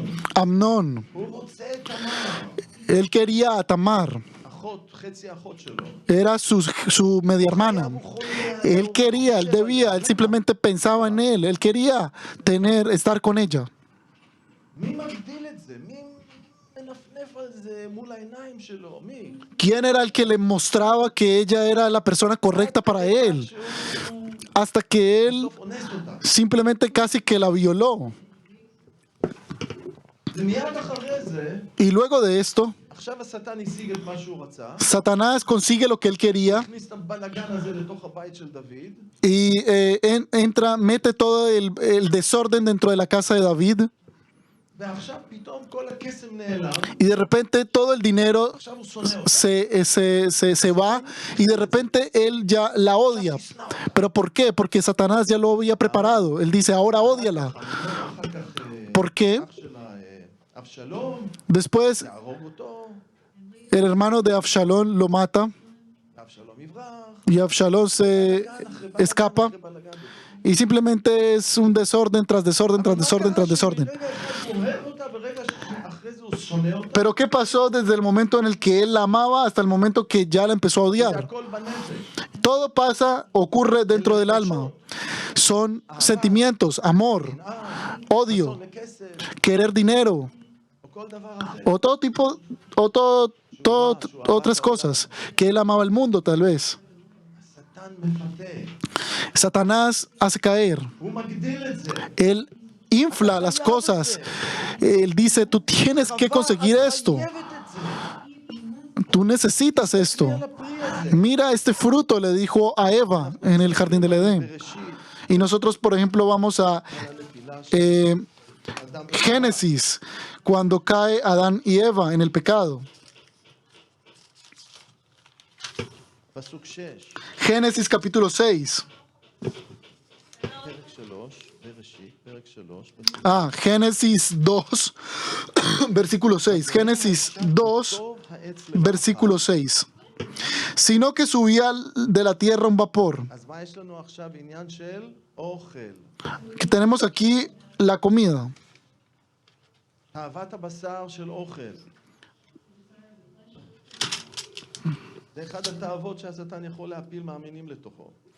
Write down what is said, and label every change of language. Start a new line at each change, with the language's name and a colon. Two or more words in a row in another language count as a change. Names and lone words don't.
Hebrew: Amnón, הוא רוצה את תמר,
Spanish: él quería a Tamar,
Hebrew: אחות, חצי האחות שלו.
Spanish: era su media hermana. Él quería, él debía, él simplemente pensaba en él quería estar con ella.
Hebrew: מי מגדיל את זה? מי מנפנף על זה מול העיניים שלו? מי?
Spanish: ¿Quién era el que le mostraba que ella era la persona correcta para él?
Hebrew: שהוא
Spanish: Hasta que él
Hebrew: בסוף אונס אותה.
Spanish: simplemente casi que la violó.
Hebrew: ומיד אחרי זה,
Spanish: Y luego de esto,
Hebrew: עכשיו השטן השיג את מה שהוא רצה,
Spanish: Satanás consigue lo que él quería
Hebrew: הכניס את הבלגן הזה לתוך הבית של דוד,
Spanish: y mete todo el desorden dentro de la casa de David,
Hebrew: ועכשיו פתאום כל הקסם נעלם,
Spanish: y de repente todo el dinero
Hebrew: עכשיו הוא שונא אותה.
Spanish: se va, y de repente él ya la odia. ¿Pero por qué? Porque Satanás ya lo había preparado. Él dice, ahora ódiala.
Hebrew: אחר כך
Spanish: ¿Por qué?
Hebrew: אח שלה, אבשלום,
Spanish: Después
Hebrew: יהרוג אותו,
Spanish: el hermano de Absalón lo mata,
Hebrew: אבשלום יברח,
Spanish: y Absalón se escapa,
Hebrew: אחרי בלגן.
Spanish: y simplemente es un desorden tras desorden tras desorden tras desorden.
Hebrew: ברגע אחד הוא אוהב אותה, ברגע שאחרי זה הוא שונא אותה,
Spanish: Pero ¿qué pasó desde el momento en el que él la amaba hasta el momento que ya la empezó a
Hebrew: זה
Spanish: odiar?
Hebrew: הכל בנפש.
Spanish: Todo ocurre dentro del alma. Son sentimientos, amor, odio,
Hebrew: רצון לכסף,
Spanish: querer dinero,
Hebrew: או כל דבר אחר.
Spanish: o todo tipo, otras cosas, que él amaba el mundo tal vez.
Hebrew: השטן מפתה,
Spanish: Satanás hace caer,
Hebrew: הוא מגדיל את זה.
Spanish: él infla las cosas, él dice, tú tienes que conseguir esto,
Hebrew: חייבת את זה.
Spanish: tú necesitas esto.
Hebrew: על הפרי הזה.
Spanish: Mira este fruto, le dijo a Eva en el jardín del Edén.
Hebrew: בראשית,
Spanish: Y nosotros, por ejemplo, vamos a
Hebrew: הנפילה של אדם
Spanish: Génesis, cuando cae Adán y Eva en el pecado.
Hebrew: פסוק 6,
Spanish: Génesis capítulo 6.
Hebrew: פרק 3, בראשית, פרק 3, פסוק
Spanish: Génesis 2, versículo 6. Génesis 2,
Hebrew: טוב העץ לבקר.
Spanish: versículo 6. Sino que subía de la tierra un vapor.
Hebrew: אז מה יש לנו עכשיו? עניין של אוכל.
Spanish: Que tenemos aquí la comida.
Hebrew: תאוות הבשר של אוכל. זה אחד התאוות שהשטן יכול להפיל מאמינים לתוכו.